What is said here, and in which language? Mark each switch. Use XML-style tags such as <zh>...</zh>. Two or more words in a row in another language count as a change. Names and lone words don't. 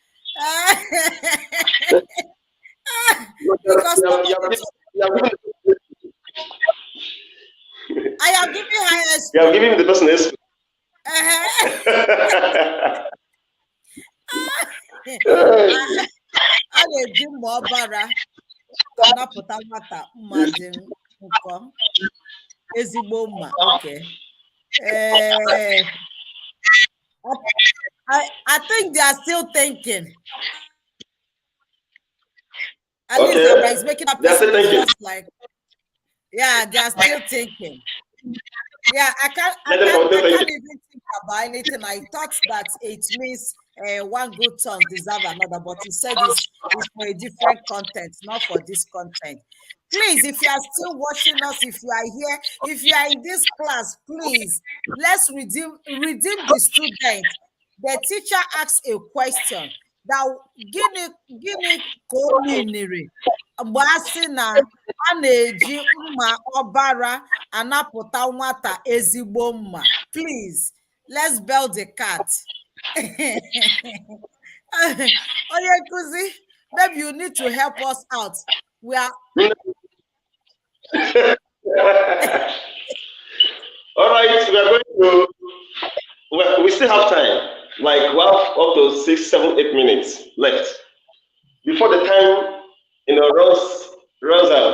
<en>Because I am giving her a You are giving the person a</en> <ig>a na-eji mma ọbara anapụta nwata mmadụ nkọ ezigbo mma.</ig> <en>Okay. I think they are still thinking. At least it's making up just like, yeah, they are still thinking. Yeah, I can't even think about anything. I thought that it means one good song deserves another, but he said it's for a different content, not for this content. Please, if you are still watching us, if you are here, if you are in this class, please, let's redeem the student. The teacher asks a question.</en> <ig>That gịnị ka o meaniri mgbe a sị na a na-eji mma ọbara anapụta nwata ezigbo mma.</ig> <en>Please, let's bell the cat. Onye nkuzi, maybe you need to help us out. We are all right. We are going to. We still have time. Like we have up to 6, 7, 8 minutes left before the time runs out.</en>